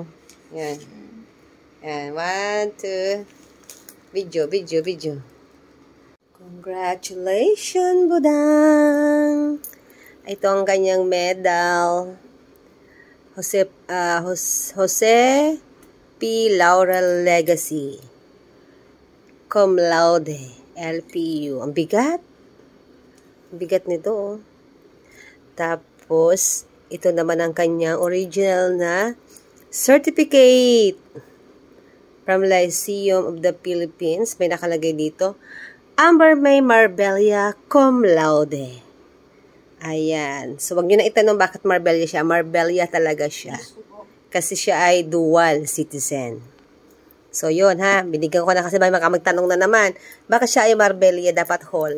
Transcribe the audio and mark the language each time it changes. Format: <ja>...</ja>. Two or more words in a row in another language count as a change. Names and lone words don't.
<tl>Yan. Yan. 1, 2. Video.</tl> <en>Congratulations, budang!</en> <tl>Ito ang kanyang medal. Jose P. Laurel Legacy. Cum laude. LPU. Ang bigat. Ang bigat nito, oh. Tapos, ito naman ang kanyang original na certificate from Lyceum of the Philippines. May nakalagay dito. Amber May Marbella Cum Laude. Ayan. So, wag nyo na itanong bakit Marbella siya. Marbella talaga siya. Kasi siya ay</tl> <en>dual citizen.</en> <tl>So, yun ha. Binigyan ko na kasi may magtanong na naman. Bakit siya ay Marbella dapat whole?</tl>